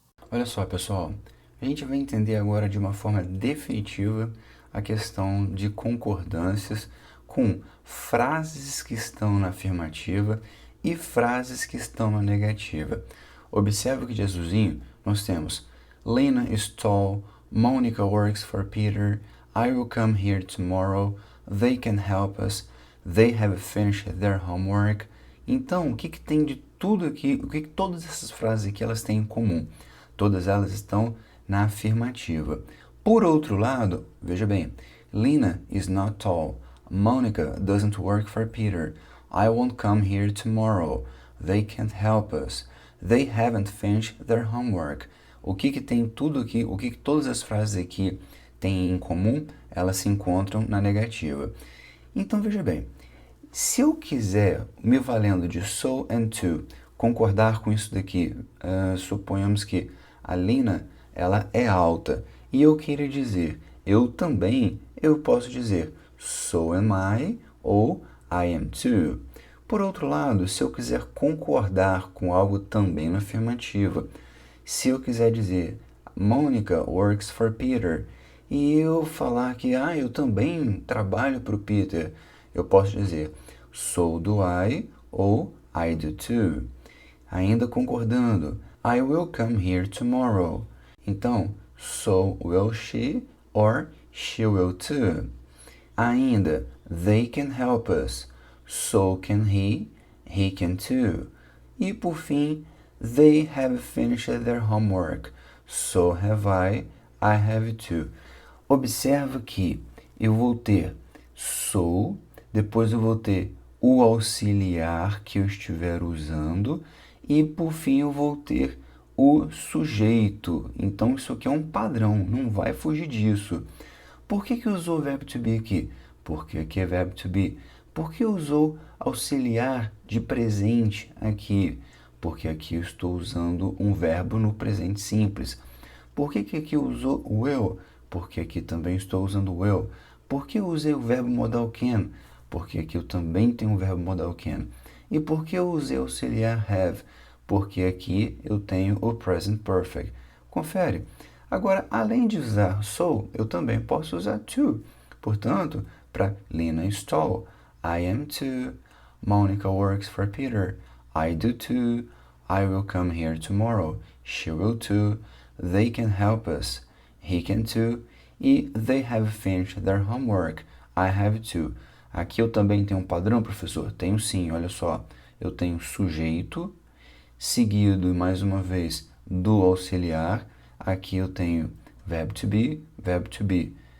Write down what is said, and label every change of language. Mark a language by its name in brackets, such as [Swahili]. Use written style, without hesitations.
[Portuguese] Olha só, pessoal, a gente vai entender agora de uma forma definitiva a questão de concordâncias com frases que estão na afirmativa e frases que estão na negativa. Observe que de azulzinho nós temos [English] Lena is tall, Monica works for Peter, I will come here tomorrow, they can help us, they have finished their homework. [Portuguese] Então, o que tem de tudo aqui, o que todas essas frases aqui elas têm em comum? Todas elas estão na afirmativa. Por outro lado, veja bem, [English] Lena is not tall. Monica doesn't work for Peter. I won't come here tomorrow. They can't help us. They haven't finished their homework. [Portuguese] O que tem tudo aqui, o que todas as frases aqui têm em comum, elas se encontram na negativa. Então, veja bem, se eu quiser, me valendo de so and to, concordar com isso daqui, suponhamos que a Lena, ela é alta, e eu queira dizer, eu também, eu posso dizer, [English] so am I, [Portuguese] ou [English] I am too. [Portuguese] Por outro lado, se eu quiser concordar com algo também na afirmativa, se eu quiser dizer, [English] Monica works for Peter, [Portuguese] e eu falar que, eu também trabalho para o Peter, eu posso dizer, [English] so do I, [Portuguese] ou [English] I do too. [Portuguese] Ainda concordando, [English] I will come here tomorrow. [Portuguese] Então, [English] so will she or she will too. [Portuguese] Ainda, [English] they can help us. So can he can too. [Portuguese] E por fim, [English] they have finished their homework. So have I have too. [Portuguese] Observa que eu vou ter so, depois eu vou ter o auxiliar que eu estiver usando e por fim eu vou ter o sujeito. Então isso aqui é um padrão, não vai fugir disso. Por que usou o verbo to be aqui? Porque aqui é verbo to be. Por que usou auxiliar de presente aqui? Porque aqui eu estou usando um verbo no presente simples. Por que aqui usou will? Porque aqui também estou usando will. Por que eu usei o verbo modal can? Porque aqui eu também tenho o verbo modal can. E por que eu usei auxiliar have? Porque aqui eu tenho o present perfect. Confere. Agora, além de usar so, eu também posso usar to. Portanto, para [English] Lena is tall, I am too. Monica works for Peter, I do too. I will come here tomorrow, she will too. They can help us, he can too. E they have finished their homework, I have too. [Portuguese] Aqui eu também tenho um padrão, professor? Tenho sim, olha só. Eu tenho sujeito, seguido, mais uma vez, do auxiliar. Aqui eu tenho verbo to be.